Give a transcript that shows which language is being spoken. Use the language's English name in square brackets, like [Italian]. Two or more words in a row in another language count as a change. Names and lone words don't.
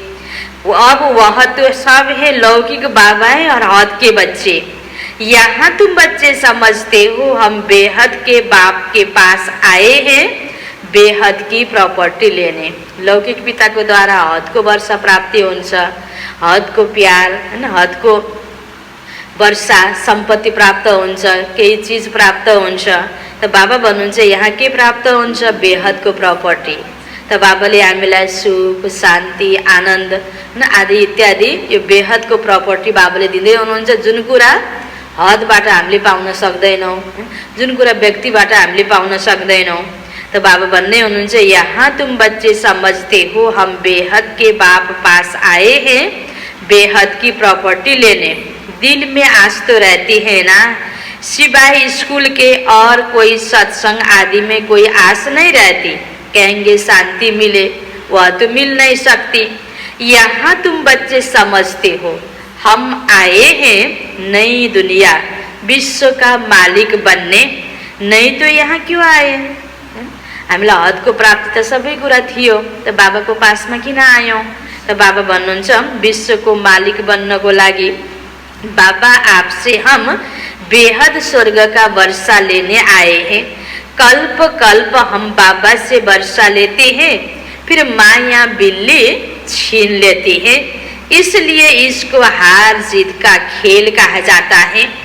[Hindi] अब वह तो सब है लौकिक बाबा है और हद के बच्चे। यहाँ तुम बच्चे समझते हो हम बेहद के बाप के पास आए हैं बेहद की प्रॉपर्टी लेने। लौकिक पिता को द्वारा हद को वर्षा [Nepali] प्राप्ति हुन्छ, हद को प्यार हैन, हद को वर्षा सम्पत्ति प्राप्त हुन्छ, केही चीज प्राप्त हुन्छ। त बाबा भन्नुहुन्छ यहाँ के प्राप्त हुन्छ, बेहदको प्रॉपर्टी। त बाबाले हामीलाई सुख, शान्ति, आनन्द आदि इत्यादि यो बेहदको प्रॉपर्टी बाबाले दिँदै हुनुहुन्छ। जुन कुरा हदबाट हामीले पाउन सक्दैनौँ, जुन कुरा व्यक्तिबाट हामीले पाउन सक्दैनौँ। [Hindi] तो बाबा [Nepali] भन्ने हुनुहुन्छ [Hindi] यहाँ तुम बच्चे समझते हो हम बेहद के बाप पास आए हैं बेहद की प्रॉपर्टी लेने। दिल में आस तो रहती है ना, सिवाय स्कूल के और कोई सत्संग आदि में कोई आस नहीं रहती। कहेंगे शांति मिले, वह तो मिल नहीं सकती। यहाँ तुम बच्चे समझते हो हम आए हैं नई दुनिया, विश्व का मालिक बनने। नहीं तो यहाँ क्यों आए? [Nepali] हामीलाई हदको प्राप्ति त सबै कुरा थियो, त बाबाको पासमा किन आयौँ? त बाबा भन्नुहुन्छ विश्वको मालिक बन्नको लागि। [Hindi] बाबा आपसे हम बेहद स्वर्ग का वर्षा लेने आए हैं। कल्प कल्प हम बाबा से वर्षा लेते हैं, फिर माया बिल्ली छीन लेती है। इसलिए इसको हार जीत का खेल कहा जाता है।